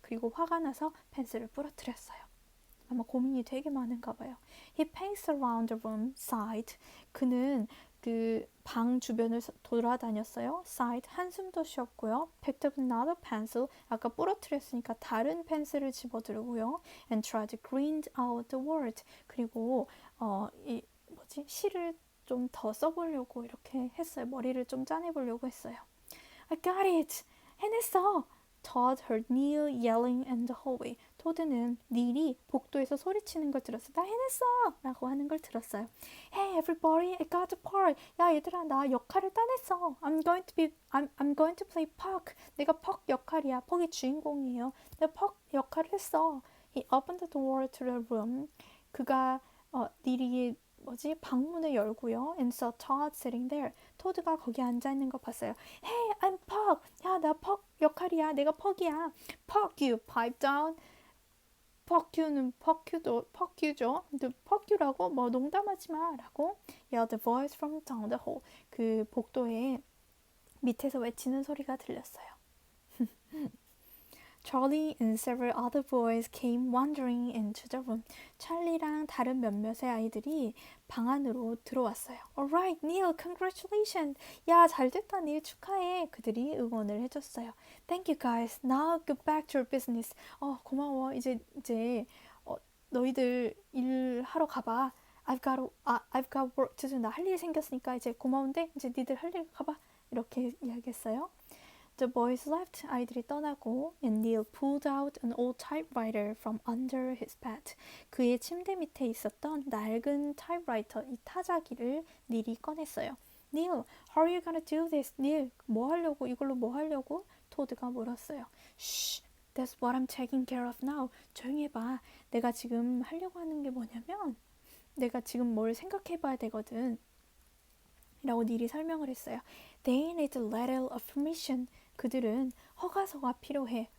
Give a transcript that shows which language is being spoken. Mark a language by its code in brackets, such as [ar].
[ko] 그리고 화가 나서 펜슬을 부러뜨렸어요. 아마 고민이 되게 많은가 봐요. [en] He paced around the room, sighed. [ko] 그는 그 방 주변을 돌아다녔어요. [en] sighed, [ko] 한숨도 쉬었고요. [en] picked up another pencil, [ko] 아까 부러뜨렸으니까 다른 펜슬을 집어들고요. [en] and tried to grind out the word. [ko] 그리고 시를 좀 더 써보려고 이렇게 했어요. 머리를 좀 짜내보려고 했어요. [en] I got it! [ko] 해냈어! [en] Todd heard Neil yelling in the hallway. [ko] 토드는 닐이 복도에서 소리치는 걸 들었어요. 나 해냈어! 라고 하는 걸 들었어요. [en] Hey everybody, I got the part. [ko] 야 얘들아, 나 역할을 따냈어. [en] I'm going to play Puck. [ko] 내가 퍽 역할이야. 퍽이 주인공이에요. 내가 퍽 역할을 했어. [en] He opened the door to the room. [ko] 그가 닐이 방문을 열고요. [en] And saw Todd sitting there. [ko] 토드가 거기 앉아있는 거 봤어요. [en] Hey, I'm Puck. [ko] 야, 나 퍽 역할이야. 내가 퍽이야. [en] Puck you, pipe down. [ko] 퍽유는 퍽유죠. 퍽유라고 뭐 농담하지 마 라고 [en] yelled the voice from down the hall. [ko] 그 복도에 밑에서 외치는 소리가 들렸어요. [en] Charlie and several other boys came wandering into the room. [ko] 찰리랑 다른 몇몇의 아이들이 방 안으로 들어왔어요. [en] Alright, Neil, congratulations. [ko] 야, 잘됐다, 닐 축하해. 그들이 응원을 해줬어요. [en] Thank you, guys. Now get back to your business. [ko] 고마워. 이제 너희들 일하러 가봐. [en] I've got work to do. [ko] 나 할 일 생겼으니까 이제 고마운데 이제 니들 할 일 가봐. 이렇게 이야기했어요. [en] The boys left. [ko] 아이들이 떠나고 [en] and Neil pulled out an old typewriter from under his bed. [ko] 그의 침대 밑에 있었던 낡은 타입라이터, 이 타자기를 닐이 꺼냈어요. [en] Neil, how are you gonna do this? [ko] Neil, 이걸로 뭐 하려고? 토드가 물었어요. [en] Shh, that's what I'm taking care of now. [ko] 조용히 해봐. 내가 지금 하려고 하는 게 뭐냐면 내가 지금 뭘 생각해봐야 되거든. 라고 닐이 설명을 했어요. [en] They need a letter of permission. [ko] 그들은 허가서가 필요해.